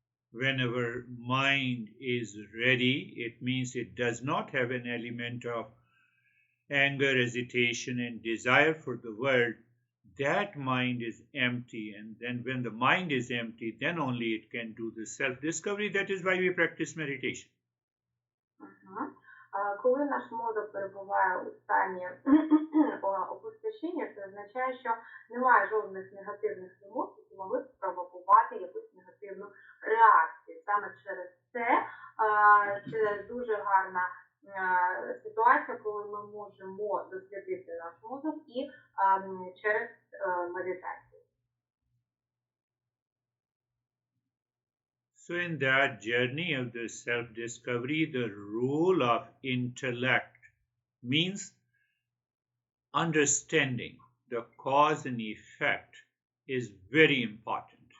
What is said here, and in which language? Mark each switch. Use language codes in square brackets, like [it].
[en] Whenever mind is ready, it means it does not have an element of anger, hesitation, and desire for the world. That mind is empty, and then when the mind is empty, then only it can do the self-discovery. That is why we practice meditation. [uk] Коли наш мозок перебуває у стані опустошення, це означає, що немає жодних негативних емоцій, які могли б спровокувати якусь негативну реакцію. Саме через це дуже гарна ситуація, коли ми можемо дослідити наш мозок і через медитацію. [en] So in that journey of the self-discovery, the role of intellect means understanding the cause and effect is very important.